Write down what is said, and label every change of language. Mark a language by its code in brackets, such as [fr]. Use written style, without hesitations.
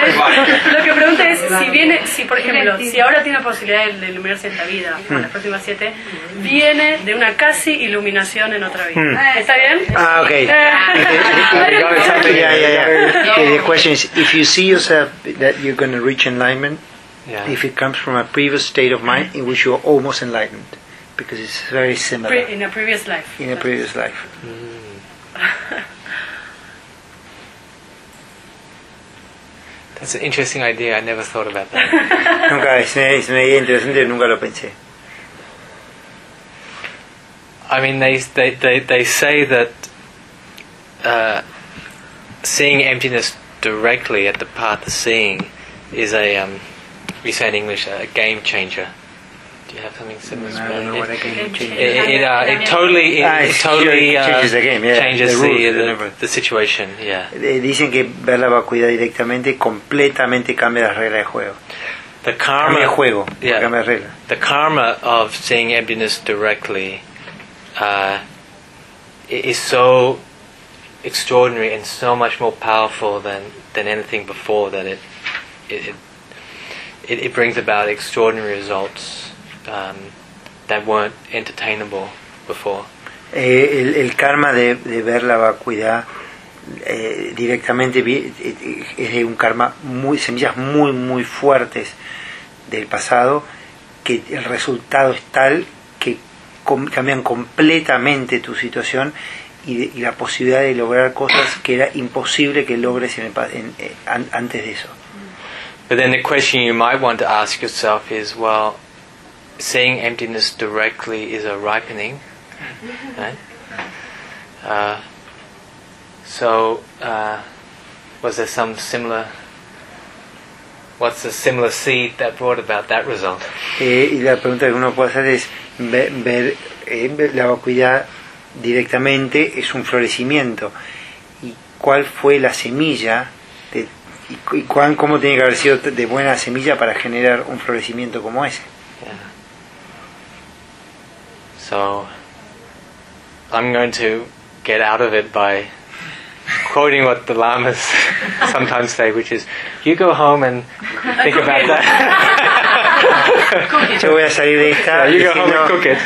[es] Lo que pregunta es si viene, si por ejemplo, si ahora tiene la posibilidad de iluminarse esta vida, las próximas siete, viene de una casi iluminación en otra vida. ¿Está bien? [en] Ah, okay. Okay, the question is, if you see yourself that you're going to reach enlightenment, if it comes from a previous state of mind in which you are almost enlightened, because it's very similar. In a previous life. In a previous life. That's an interesting idea, I never thought about that. [es] Nunca, es una idea interesante, nunca lo pensé. [en] I mean, they say that seeing emptiness directly at the path of seeing is a, we say in English, a game changer. Do you have something similar? No, I don't know what a game changer is. It totally changes the situation. Yeah. [es] Dicen que ver la vacuidad directamente completamente cambia las reglas de juego. [en] The karma, [es] cambia juego, yeah, cambia regla. [en] The karma of seeing emptiness directly is so extraordinary and so much more powerful than anything before, that it brings about extraordinary results that weren't entertainable before. [es] El karma de ver la vacuidad directamente es un karma muy, semillas muy muy fuertes del pasado, que el resultado es tal que cambian completamente tu situación. Y la posibilidad de lograr cosas que era imposible que logres antes de eso. [en] But then the question you might want to ask yourself is, well, seeing emptiness directly is a ripening, right? Was there some similar, what's the similar seed that brought about that result? [es] Y la pregunta que uno puede hacer es ver la vacuidad directamente es un florecimiento, y cuál fue la semilla de, y cuán, cómo tiene que haber sido de buena semilla para generar un florecimiento como ese. [en] So I'm going to get out of it by quoting what the lamas sometimes say, which is, you go home and think about that. [es] Yo voy a salir de esta, [en] yeah, you go home and cook it.